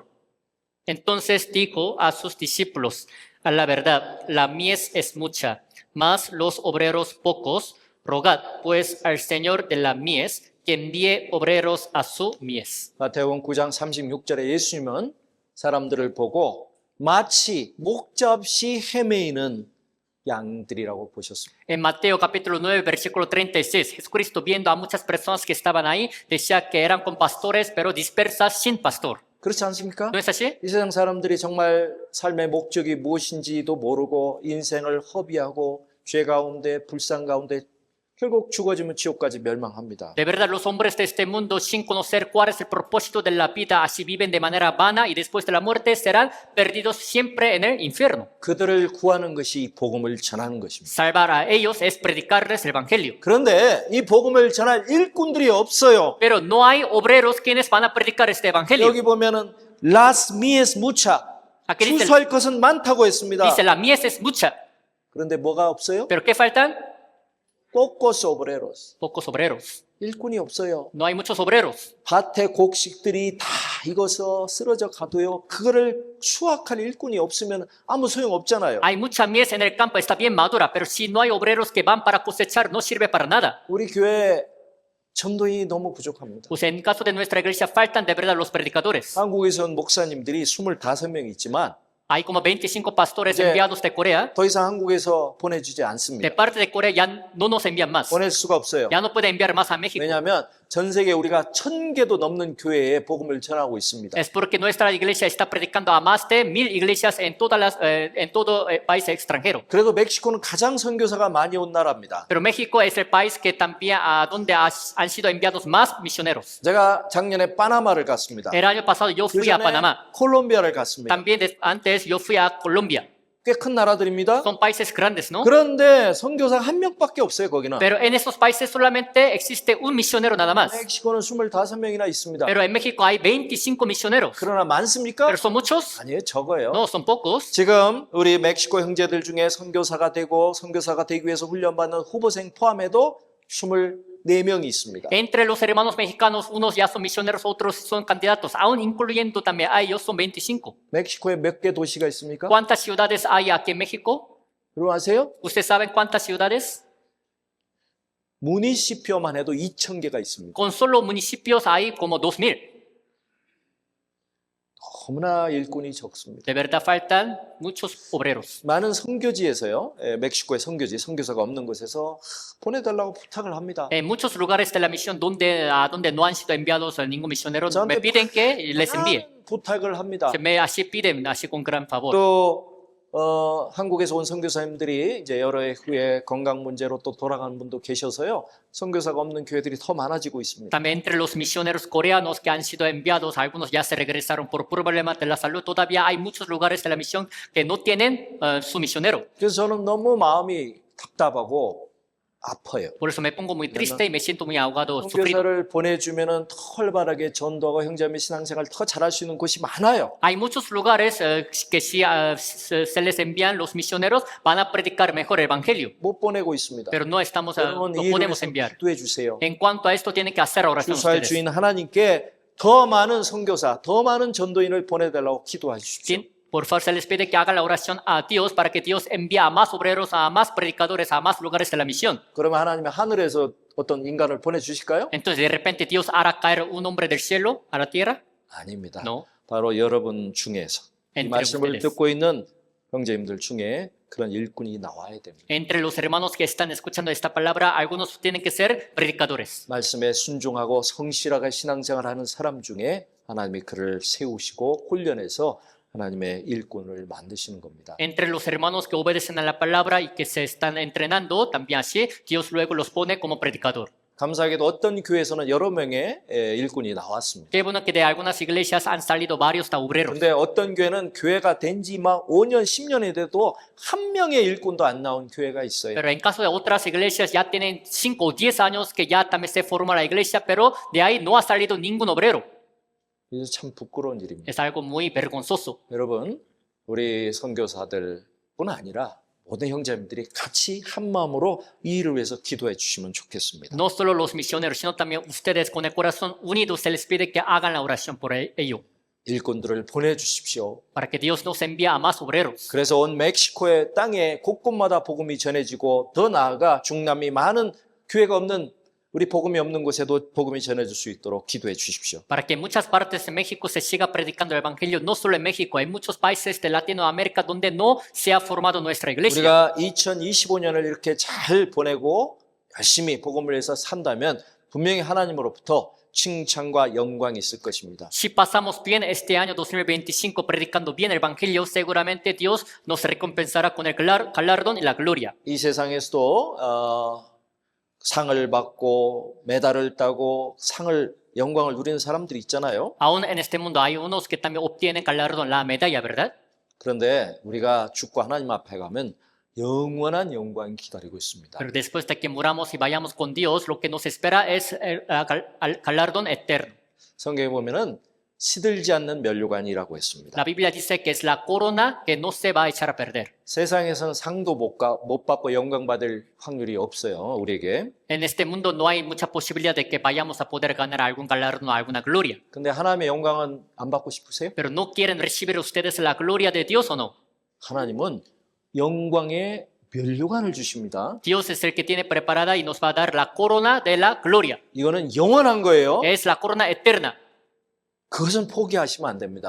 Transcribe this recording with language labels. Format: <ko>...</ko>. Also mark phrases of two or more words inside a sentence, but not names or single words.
<es>Entonces dijo a sus discípulos: a la verdad, la mies es mucha, mas los obreros pocos. Rogad pues al Señor de la mies que envíe obreros a su mies.</es> <ko>마태복음 9장 36절에 예수님은 사람들을 보고 마치 목자 없이 헤매이는 양들이라고 보셨습니다.</ko> <es>En Mateo capítulo 9, versículo 36, Jesucristo, viendo a muchas personas que estaban ahí, decía que eran con pastores, pero dispersas sin pastor.</es> <ko>그렇지 않습니까?</ko> <es>¿No es así?</es> <ko>이 세상 사람들이 정말 삶의 목적이 무엇인지도 모르고 인생을 허비하고 죄 가운데 불상 가운데 결국 죽어지면 지옥까지 멸망합니다.</ko> <es>De verdad, los hombres de este mundo, sin conocer cuál es el propósito de la vida, así viven de manera vana y después de la muerte serán perdidos siempre en el infierno.</es> <ko>그들을 구하는 것이 복음을 전하는 것입니다.</ko> <es>Salvar a ellos es predicarles el evangelio.</es> <ko>그런데 이 복음을 전할 일꾼들이 없어요.</ko> <es>Pero no hay obreros quienes van a predicar este evangelio.</es> <ko>여기 보면은</ko> <es>las mies mucha Aquí dice,</es> <ko>추수할 것은 많다고 했습니다.</ko> <es>dice la mies es mucha.</es> <ko>그런데 뭐가 없어요?</ko> <es>¿Pero qué faltan? pocos obreros. Pocos obreros.</es> <ko>일꾼이 없어요.</ko> <es>No hay muchos obreros.</es> <ko>밭의 곡식들이 다 익어서 쓰러져 가도요. 그거를 수확할 일꾼이 없으면 아무 소용 없잖아요.</ko> <es>Hay mucha mies en el campo, está bien madura, pero si no hay obreros que van para cosechar, no sirve para nada.</es> <ko>우리 교회 전도인이 너무 부족합니다.</ko> <es>Pues en caso de nuestra iglesia faltan de verdad los predicadores.</es> <ko>한국에서 온 목사님들이 25명 있지만</ko> <es>Hay como 25 pastores</es> <ko>이제</ko> <es>enviados de Corea.</es> <ko>더 이상 한국에서 보내주지</ko> <es>De</es> <ko>않습니다.</ko> <es>parte de Corea ya no nos envían más.</es> <ko>보낼 수가 없어요.</ko> <es>Ya no puede enviar más a México.</es> <ko>왜냐하면 전 세계 우리가 1000개도 넘는 교회에 복음을 전하고 있습니다.</ko> <es>Es porque nuestra iglesia está predicando a más de 1000 iglesias en todo país extranjero.</es> <ko>그래도 멕시코는 가장 선교사가 많이 온 나라입니다.</ko> <es>Pero México es el país que también donde han sido enviados más misioneros.</es> <ko>제가 작년에 파나마를 갔습니다.</ko> <es>El año pasado yo</es> <ko>그</ko> <es>fui a</es> <ko>전에</ko> <es>Panamá.</es> <ko>콜롬비아를 갔습니다.</ko> <es>También antes yo fui a Colombia.</es> <ko>꽤 큰 나라들입니다.</ko> <es>Son países grandes, ¿no?</es> <ko>그런데 선교사 한 명밖에 없어요, 거기는.</ko> <es>Pero en esos países solamente existe un misionero nada más.</es> <ko>멕시코는 25명이나 있습니다.</ko> <es>Pero en México hay 25 misioneros.</es> <ko>그러나 많습니까?</ko> <es>Pero son muchos?</es> <ko>아니에요, 적어요.</ko> <es>No, son pocos.</es> <ko>지금 우리 멕시코 형제들 중에 선교사가 되기 위해서 훈련받는 후보생 포함해도 24명이 있습니다.</ko> <es>Entre los hermanos mexicanos, unos ya son misioneros, otros son candidatos. Aún incluyendo también a ellos, son 25.</es> <ko>멕시코에 몇 개 도시가 있습니까?</ko> <es>¿Cuántas ciudades hay aquí en México?</es> <ko>여러분 아세요?</ko> <es>¿Ustedes saben cuántas ciudades?</es> <ko>무니시피오만 해도 2,000개가 있습니다.</ko> <es>Con solo municipios hay como 2000.</es> <ko>너무나 일꾼이 적습니다.</ko> <es>De verdad faltan muchos obreros.</es> <ko>많은 선교지에서요, 멕시코의 선교지, 선교사가 없는 곳에서 보내달라고 부탁을 합니다.</ko> <es>En muchos lugares de la misión donde no han sido enviados ningún misionero, me piden que les envíe.</es> <ko>많은 부탁을 합니다.</ko> <es>Que me así piden, así con gran favor.</es> <ko>또 한국에서 온 선교사님들이 이제 여러 해 후에 건강 문제로 또 돌아가는 분도 계셔서요, 선교사가 없는 교회들이 더 많아지고 있습니다.</ko> <es>También entre los misioneros coreanos que han sido enviados, algunos ya se regresaron por problemas de la salud. Todavía hay muchos lugares de la misión que no tienen su misionero.</es> <ko>그래서 저는 너무 마음이 답답하고 아파요.</ko> <es>Por eso me pongo muy triste y me siento muy ahogado, sufrido.</es> <ko>선교사를 보내주면은 더 활발하게 전도하고 형제자매 신앙생활 더 잘할 수 있는 곳이 많아요.</ko> <es>Hay muchos lugares que si se les envían los misioneros van a predicar mejor el evangelio,</es> <ko>못 보내고 있습니다.</ko> <es>pero no estamos,</es> <ko>여러분</ko> <es>no</es> <ko>이 일을</ko> <es>podemos</es> <ko>위해서</ko> <es>enviar.</es> <ko>기도해 주세요.</ko> <es>En cuanto a esto, tienen que hacer oración</es> <ko>주사의</ko> <es>ustedes.</es> <ko>주인 하나님께 더 많은 선교사, 더 많은 전도인을 보내달라고 기도해 주십시오.</ko> <es>Por favor, se les pide que hagan la oración a Dios para que Dios envíe a más obreros, a más predicadores, a más lugares de la misión.</es> <ko>그러면 하나님이 하늘에서 어떤 인간을 보내주실까요?</ko> <es>Entonces, de repente, Dios hará caer un hombre del cielo a la tierra.</es> <ko>아닙니다.</ko> <es>No.</es> <ko>바로 여러분 중에서 이</ko> <es>Entre</es> <ko>말씀을</ko> <es>ustedes.</es> <ko>듣고 있는 형제님들 중에 그런 일꾼이 나와야 됩니다.</ko> <es>Entre los hermanos que están escuchando esta palabra, algunos tienen que ser predicadores.</es> <ko>말씀에 순종하고 성실하게 신앙생활하는 사람 중에 하나님이 그를 세우시고 훈련해서 하나님의 일꾼을 만드시는 겁니다.</ko> <es>Entre los hermanos que obedecen a la palabra y que se están entrenando, también así, Dios luego los pone como predicador.</es> <ko>감사하게도 어떤 교회에서는 여러 명의 일꾼이 나왔습니다.</ko> <es>Qué bueno que de algunas iglesias han salido varios obreros.</es> <ko>근데 어떤 교회는 교회가 된 지 막 5년, 10년이 돼도 한 명의 일꾼도 안 나온 교회가 있어요.</ko> <es>Pero en caso de otras iglesias ya tienen 5 o 10 años que ya también se forma la iglesia, pero de ahí no ha salido ningún obrero.</es> <ko>이게 참 부끄러운 일입니다.</ko> <es>Es algo muy vergonzoso.</es> <ko>여러분, 우리 선교사들뿐 아니라 모든 형제님들이 같이 한 마음으로 이 일을 위해서 기도해 주시면 좋겠습니다.</ko> <es>No solo los misioneros, sino también ustedes con el corazón unido se les pide que hagan la oración por ello,</es> <ko>일꾼들을 보내주십시오.</ko> <es>para que Dios nos envíe a más obreros.</es> <ko>그래서 온 멕시코의 땅에 곳곳마다 복음이 전해지고 더 나아가 중남미 많은 교회가 없는 우리 복음이 없는 곳에도 복음이 전해질 수 있도록 기도해 주십시오.</ko> <es>Para que en muchas partes de México se siga predicando el evangelio, no solo en México, hay muchos países de Latinoamérica donde no se ha formado nuestra iglesia.</es> <ko>우리가 2025년을 이렇게 잘 보내고 열심히 복음을 위해서 산다면 분명히 하나님으로부터 칭찬과 영광이 있을 것입니다.</ko> <es>Si pasamos bien este año 2025 predicando bien el evangelio, seguramente Dios nos recompensará con el galardón y la gloria.</es> <ko>이 세상에서도 상을 받고 메달을 따고 영광을 누리는 사람들이 있잖아요.</ko> <es>Aún en este mundo hay unos que también obtienen galardón, la medalla, ¿verdad?</es> <ko>그런데 우리가 죽고 하나님 앞에 가면 영원한 영광이 기다리고 있습니다.</ko> <es>Pero después de que muramos y vayamos con Dios, lo que nos espera es el galardón eterno.</es> <ko>성경에 보면은 시들지 않는 면류관이라고 했습니다.</ko> <es>La Biblia dice que es la corona que no se va a echar a perder.</es> <ko>세상에서는 상도 못 받고 영광 받을 확률이 없어요, 우리에게.</ko> <es>En este mundo no hay mucha posibilidad de que vayamos a poder ganar algún galardón o alguna gloria.</es> <ko>근데 하나님의 영광은 안 받고 싶으세요?</ko> <es>Pero ¿no quieren recibir ustedes la gloria de Dios o no?</es> <ko>하나님은 영광의 면류관을 주십니다.</ko> <es>Dios es el que tiene preparada y nos va a dar la corona de la gloria.</es> <ko>이거는 영원한 거예요.</ko> <es>Es la corona eterna.</es> <ko>그것은 포기하시면 안 됩니다.</ko>